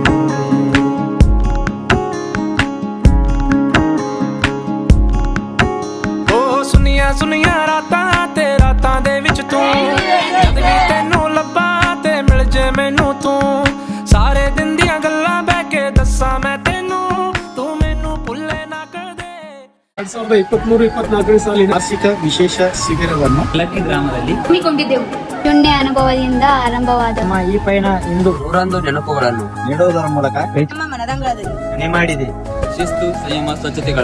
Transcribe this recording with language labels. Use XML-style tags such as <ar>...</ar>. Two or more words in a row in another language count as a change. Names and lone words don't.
<pa>ਸੁਨੀਆਂ ਰਾਤਾਂ ਤੇ ਰਾਤਾਂ ਦੇ ਵਿੱਚ ਤੂੰ, ਜਦ ਵੀ ਤੈਨੂੰ ਲੱਭਾਂ ਤੇ ਮਿਲ ਜੇ ਮੈਨੂੰ ਤੂੰ, ਸਾਰੇ ਦਿਨ ਦੀਆਂ ਗੱਲਾਂ ਬਹਿ ਕੇ ਦੱਸਾਂ ਮੈਂ ਤੈਨੂੰ, ਤੂੰ ਮੈਨੂੰ ਭੁੱਲੇ ਨਾ ಕದೆ।</pa> <kn>2023-24 ಸಾಲಿನ ವಾರ್ಷಿಕ ವಿಶೇಷ ಶಿಬಿರವನ್ನು ಲಕ್ಕಿ ಗ್ರಾಮದಲ್ಲಿ ಹಮ್ಮಿಕೊಂಡಿದ್ದೆವು. ಚುಂಡೆ ಅನುಭವದಿಂದ ಆರಂಭವಾದ ನಮ್ಮ ಈ ಪಯಣ ಇಂದು ನೂರೊಂದು ನೆನಪುಗಳನ್ನು ನೀಡುವುದರ ಮೂಲಕ ನಮ್ಮ ಮನದಂಗಳದಲ್ಲಿ ಮನೆ ಮಾಡಿದೆ. ಶಿಸ್ತು ಸಂಯಮ ಸ್ವಚ್ಛತೆಗಳ</kn>